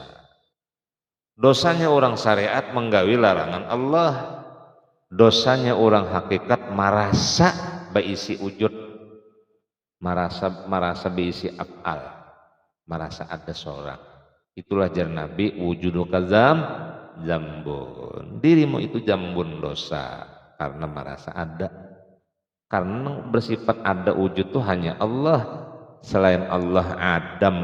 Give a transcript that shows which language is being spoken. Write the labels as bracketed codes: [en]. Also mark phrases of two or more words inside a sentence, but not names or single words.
[bjn] Dosanya orang syariat menggawi larangan Allah. Dosanya orang hakikat merasa berisi wujud, merasa berisi af'al, merasa ada seorang. Itulah jar Nabi [ar] وجودك ذنب. [bjn] Dirimu itu jambun dosa karena merasa ada. Karena bersifat ada wujud itu hanya Allah, selain Allah adam atau makdum. Nah, tetap.